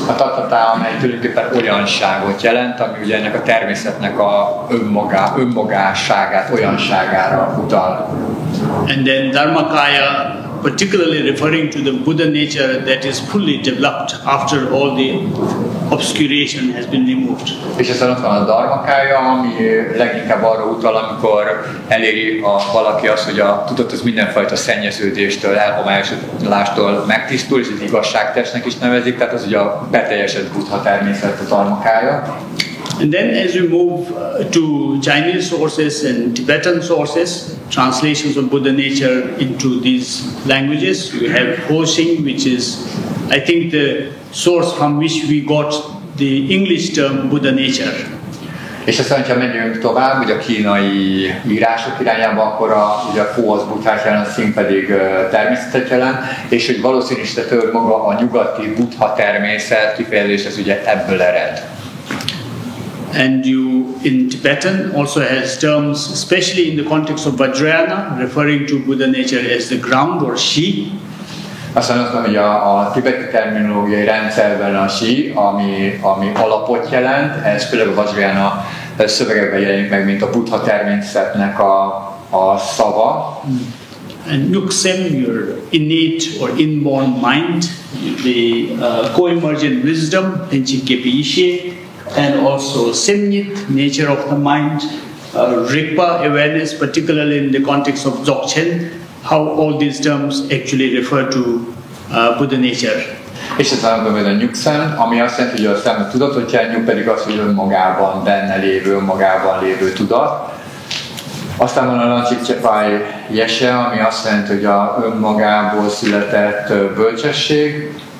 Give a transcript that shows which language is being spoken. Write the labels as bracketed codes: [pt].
[hu] A Tathata, amely tulajdonképpen olyanságot jelent, ami ugye ennek a természetnek a önmagásságát, olyanságára utal. [en] And then Dharmakaya, particularly referring to the Buddha nature that is fully developed after all the obscuration has been removed. [hu] És aztán ott van a Dharmakaya, ami leginkább arra utal, amikor eléri valaki azt, hogy a tudat az mindenfajta szennyeződéstől, elhomályosodástól megtisztul, és az igazságtestnek is nevezik, tehát az ugye a beteljesedett Buddha természet a Dharmakaya. [en] And then as we move to Chinese sources and Tibetan sources, translations of Buddha nature into these languages, you have Ho-Xing, which is, I think, the source from which we got the English term Buddha nature. [hu] És aztán, ha megyünk tovább, ugye a kínai írások irányába, akkor ugye a Ho az Buddhát jelent, a Xing pedig természetet jelent, és hogy valószínűsítető maga a nyugati Buddha természet kifejezés, ez ugye ebből ered. [en] And you, in Tibetan, also has terms, especially in the context of Vajrayana, referring to Buddha nature as the ground or shi. [hu] Aztán azt mondom, hogy a tibeti terminológiai rendszerben a shi, ami alapot jelent, ez főleg a Vajrayana szövegekben jelenik meg, mint a Buddha természetnek a szava. [en] And Nyuksem, your innate or inborn mind, the co-emergent wisdom, Tenchikepi, and also Semnyit, nature of the mind, Rigpa, awareness, particularly in the context of Dzogchen, how all these terms actually refer to Buddha nature. [hu] És ez van a nyugszem, ami azt jelenti, hogy a szem a tudatot jelent, nyug pedig az, hogy önmagában benne lévő, önmagában lévő tudat. Aztán van a Lanchik Jese, ami azt jelenti, hogy a önmagából született bölcsesség.